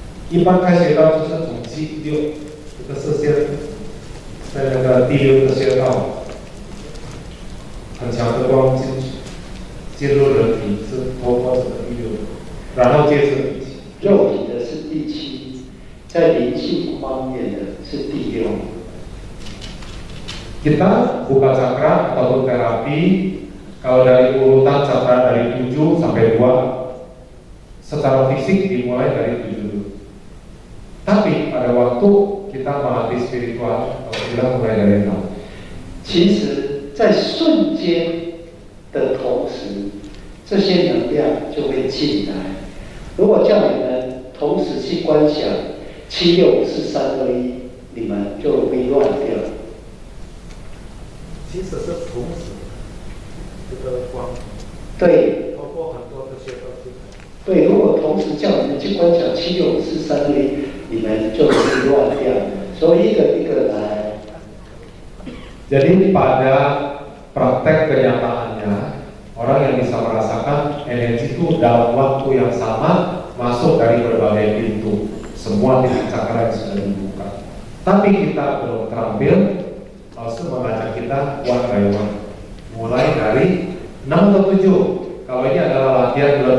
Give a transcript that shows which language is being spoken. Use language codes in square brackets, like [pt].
[zh] 一般开穴道就是从7、6，这个视线在那个第6个穴道，很强的光进入人体，是透过这个第6，然后接着第7。肉体的是第7，在灵性方面的是第6。 [id] Kita buka cakra ataupun terapi, kalau dari urutan cakra dari 7 sampai 2, secara fisik dimulai dari 7 dulu. Tapi pada waktu kita melatih spiritual, kalau kita mulai dari 6. [zh] 其实，在瞬间的同时，这些能量就会进来。如果叫你们同时去观想7、6、5、4、3、2、1，你们就容易乱掉。其实是同时，这个光，对，包括很多的穴道进来。对，如果同时叫你们去观想7、6、5、4、3、2、1，你们就容易乱掉。所以一个一个来。 [id] Jadi pada praktek kenyataannya, orang yang bisa merasakan energi itu dalam waktu yang sama masuk dari berbagai pintu, semua titik cakra yang sudah dibuka. Tapi kita belum terampil, langsung mengajak kita [en] one by one. [id] Mulai dari 6 atau 7. Kalau ini adalah latihan bulan